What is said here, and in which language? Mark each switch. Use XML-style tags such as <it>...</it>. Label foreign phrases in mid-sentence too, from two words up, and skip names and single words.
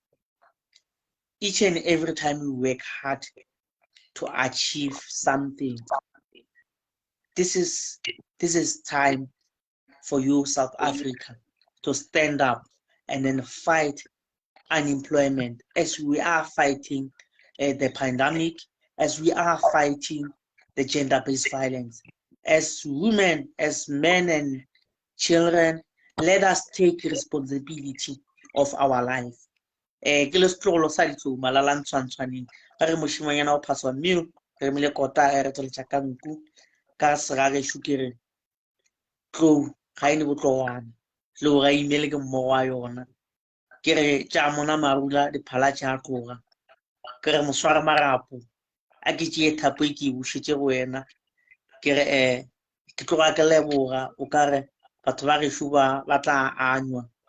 <en>Each and every time you work hard to achieve something, this is time for you, South Africa, to stand up and then fight unemployment as we are fighting the pandemic, as we are fighting the gender-based violence. As women, as men and children, let us take responsibility of our life.</en> <nso>Ke le setlogolo sa ditso malala ntshwantshwaneng ga re moshimanyana o phaswa mmino re mele kota re tsweletša ka nku ka segagešo ke re tlou ga e ne botlogwana tlou ga imele ke mmogo wa yona ke re tša mona marula diphala tša tloga ke re mosware marapo a ke tšee thapo e ke e bušetše go wena ke re ke tloga ke leboga o ka re batho ba gešo ba tla anywa</nso>